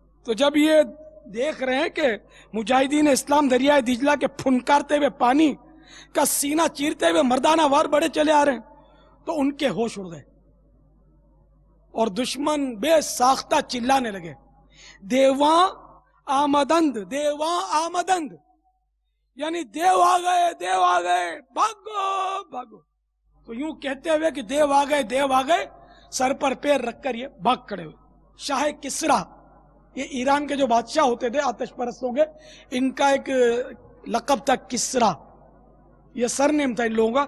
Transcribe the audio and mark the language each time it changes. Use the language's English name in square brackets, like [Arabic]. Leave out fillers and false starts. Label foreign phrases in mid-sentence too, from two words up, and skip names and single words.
[Urdu] تو جب یہ دیکھ رہے ہیں کہ مجاہدین اسلام دریائے دجلہ کے پھنکارتے ہوئے پانی کا سینہ چیرتے ہوئے مردانہ وار بڑے چلے آ رہے ہیں تو ان کے ہوش اڑ گئے اور دشمن بے ساختہ چلانے لگے، [Persian] دیواں آمدند دیواں آمدند، [Urdu] یعنی دیو آ گئے بھاگو بھاگو. تو یوں کہتے ہوئے کہ دیو آ گئے سر پر پیر رکھ کر یہ بھاگ کھڑے ہوئے. شاہ کسرا، یہ ایران کے جو بادشاہ ہوتے تھے آتش پرستوں کے، ان کا ایک لقب تھا کسرا، یہ سر نیم تھا ان لوگوں کا.